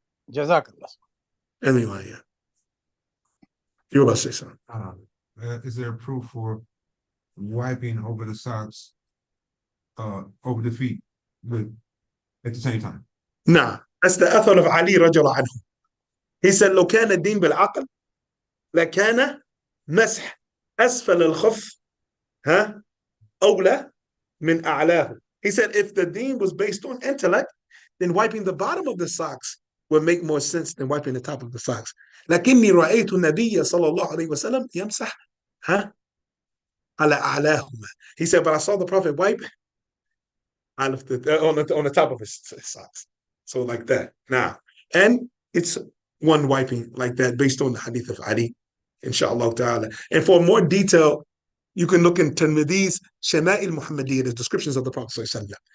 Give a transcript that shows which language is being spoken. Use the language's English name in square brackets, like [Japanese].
[English] Jazakallah. Anyway, yeah. You were about to say something. Is there proof for wiping over the socks, over the feet, at the same time? Nah, that's the athar of Ali radiallahu anhu. He said, [Arabic] لو كان الدين بالعقل لكان مسح أسفل الخف أولى من أعلاه. [English] He said, if the deen was based on intellect, then wiping the bottom of the socks would make more sense than wiping the top of the socks. [Arabic] لكني رأيت النبي صلى الله عليه وسلم يمسح على أعلاهما. [English] He said, but I saw the Prophet wipe on the top of his socks. So like that. Now, and it's one wiping like that based on the hadith of Ali, inshallah ta'ala. And for more detail, you can look in Tirmidhi's Shama'il Muhammadiyya, the descriptions of the Prophet ﷺ.